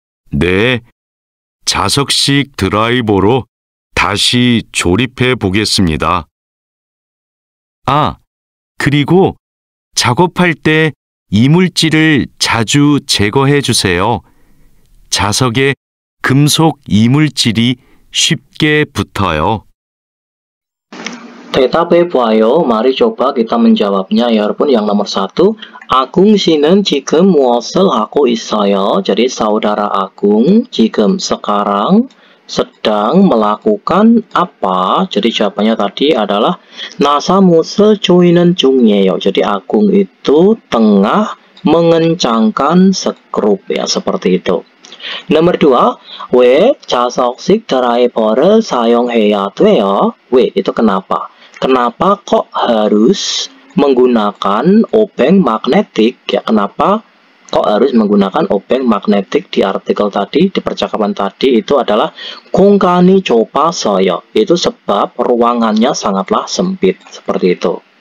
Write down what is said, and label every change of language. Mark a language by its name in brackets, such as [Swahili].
[Korean] 네, 자석식 드라이버로 다시 조립해 보겠습니다. 그리고 작업할 때 이물질을 자주 제거해 주세요. 자석에 금속 이물질이 쉽게 붙어요. 대답해봐요. [Indonesian] mari coba kita menjawabnya ya 여러분. [Korean] Yang nomor 1, Agung 씨는 지금 무엇을 하고 있어요? [Indonesian] jadi saudara Agung 지금 sekarang sedang melakukan apa? Jadi jawabannya tadi adalah [Korean] 나사못을 조이는 중이에요. [Indonesian] jadi Agung itu tengah mengencangkan skrup ya, seperti itu. [Korean] Nomor 2, 왜 자석식 드라이버를 사용해야 돼요? [Indonesian] 왜 itu kenapa? Kenapa kok harus menggunakan obeng magnetik ya? Kenapa kok harus menggunakan obeng magnetik? Di artikel tadi, di percakapan tadi itu adalah [Korean] 공간이 좁아서요. [Indonesian] itu sebab ruangannya sangatlah sempit, seperti itu.